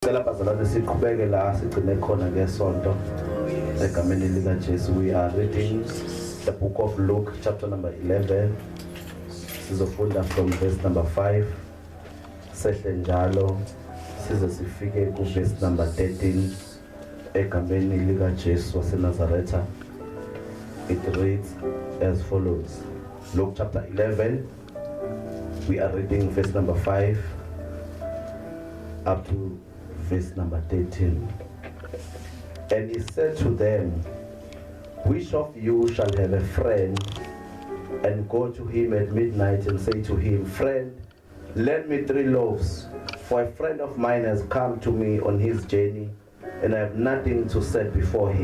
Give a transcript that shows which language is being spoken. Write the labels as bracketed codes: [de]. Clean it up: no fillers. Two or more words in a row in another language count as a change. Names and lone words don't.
[nd] Cela bazalwane siqhubeke la sigcine khona ngesonto egameni lika Jesu. [en] We are reading the book of Luke chapter number 11. [nd] Sizofunda [en] from verse number 5 [nd] sehle njalo size sifike ku [en] verse number 13 [nd] egameni lika Jesu waseNazaretha. [en] It reads as follows. Luke chapter 11, we are reading verse number 5 up to verse number 13. And he said to them, which of you shall have a friend and go to him at midnight and say to him, friend, lend me 3 loaves, for a friend of mine has come to me on his journey, and I have nothing to set before him.